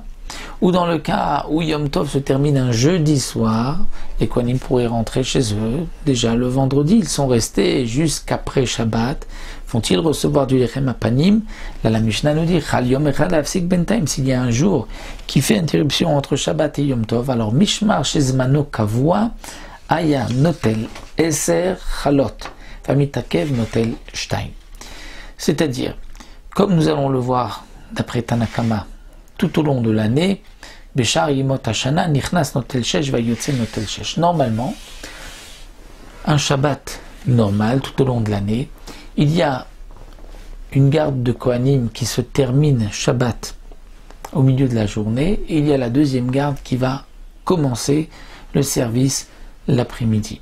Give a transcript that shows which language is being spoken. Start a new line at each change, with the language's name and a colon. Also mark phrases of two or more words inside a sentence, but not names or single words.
French: Ou dans le cas où Yom Tov se termine un jeudi soir, les Kohanim pourraient rentrer chez eux. Déjà le vendredi, ils sont restés jusqu'après Shabbat. Vont-ils recevoir du
Hebrew: לחם הפנים?
French: Là, la Mishnah nous dit s'il y a un jour qui fait interruption entre Shabbat et Yom Tov, alors
Hebrew: משמר שזמנו קבוע היה נוטל עשר חלות והמתעכב נוטל שתים.
French: C'est-à-dire, comme nous allons le voir d'après Tanakama, tout au long de l'année,
Hebrew: בשאר ימות השנה נכנס נוטל שש ויוצא נוטל שש.
French: Normalement, un Shabbat normal tout au long de l'année, il y a une garde de Kohanim qui se termine Shabbat au milieu de la journée, et il y a la deuxième garde qui va commencer le service l'après-midi.